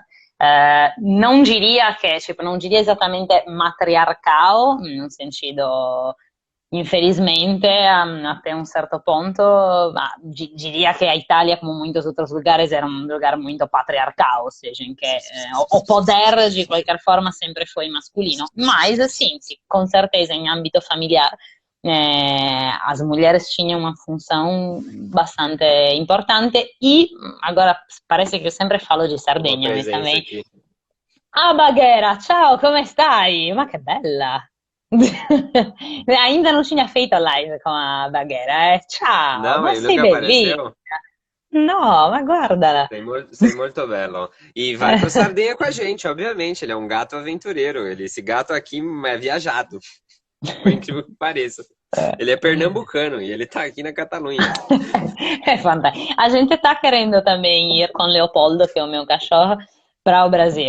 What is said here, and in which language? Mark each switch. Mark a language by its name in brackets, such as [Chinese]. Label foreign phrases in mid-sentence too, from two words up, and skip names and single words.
[Portuguese] Não diria que, tipo, não diria exatamente matriarcal, no sentido, infelizmente, até um certo ponto, diria que a Itália, como muitos outros lugares, era um lugar muito patriarcal, ou seja, em que o poder, de qualquer forma, sempre foi masculino. Mas, assim, com certeza, em âmbito familiar, as mulheres tinham uma função bastante importante e agora parece que eu sempre falo di Uma Sardegna, mas presença também. aqui. [Italian] Ah, Baghera, ciao, come stai? Ma che bella! [Portuguese] Ainda non tinha feito live com a Baghera, eh? [Italian] Ciao, [Portuguese] Não, [Italian] ma [Portuguese] ele [Italian] sei [Portuguese] nunca [Italian] bellissima! [Portuguese] apareceu? [Italian] No, ma guardala! Sei molto bello. [Portuguese] E vai pro Sardenha com a gente, obviamente. Ele é um gato aventureiro. Esse gato aqui é viajado, por incrível que pareça. Ele é pernambucano e ele tá aqui na Catalunha. É fantástico. A gente tá querendo também ir com o Leopoldo, que é o meu cachorro, para o Brasil.